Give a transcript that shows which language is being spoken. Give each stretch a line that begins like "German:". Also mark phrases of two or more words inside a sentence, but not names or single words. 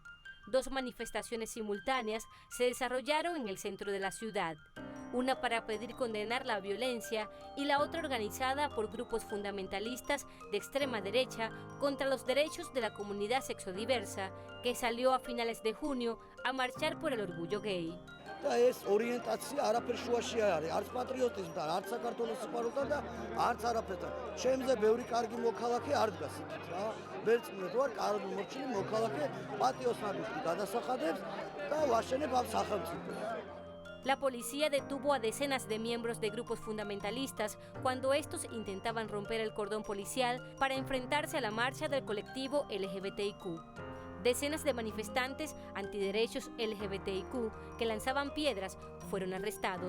Spanish: Dos manifestaciones simultáneas se desarrollaron en el centro de la ciudad, una para pedir condenar la violencia y la otra organizada por grupos fundamentalistas de extrema derecha contra los derechos de la comunidad sexodiversa, que salió a finales de junio a marchar por el orgullo gay.
Georgian: ეს ორიენტაცია არაფერ შუაში არ არის, არც პატრიოტიზმთან, არც საქართველოს სიყვარულთან და არც არაფერთან. ჩემზე ბევრი კარგი მოქალაქე არ დგას იქით რა. ვერწმუნდ ვარ, კარგი მოჩილი მოქალაქე პატიოსნაბისთვის გადასახადებს და ვაშენებ ამ სახელმწიფოს.
Spanish: La policía detuvo a decenas de miembros de grupos fundamentalistas cuando estos intentaban romper el cordón policial para enfrentarse a la marcha del colectivo LGBTIQ. Decenas de manifestantes antiderechos LGBTIQ que lanzaban piedras fueron arrestados.